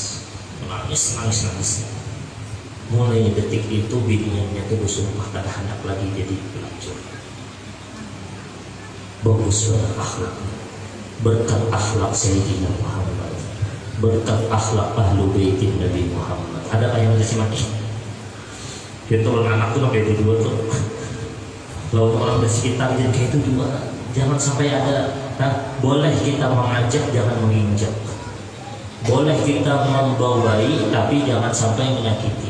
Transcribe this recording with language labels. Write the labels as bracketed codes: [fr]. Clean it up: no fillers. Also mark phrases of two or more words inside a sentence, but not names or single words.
[id] Nangis. [bjn] Mulai detik itu bininya tuh bersumpah kada hendak lagi jadi pelacur. [id] Bagus akhlak, berkat akhlak Sayyidina Muhammad, berkat akhlak [ar] ahlu baitin [id] Nabi Muhammad. [bjn] Ada kayak yang masih mati. Itu anak tuh kayak itu dua tuh. Kalau orang di sekitar jadi kayak itu dua, jangan sampai ada. [id] Nah, boleh kita mengajak, jangan menginjak. Boleh kita membawai tapi jangan sampai menyakiti.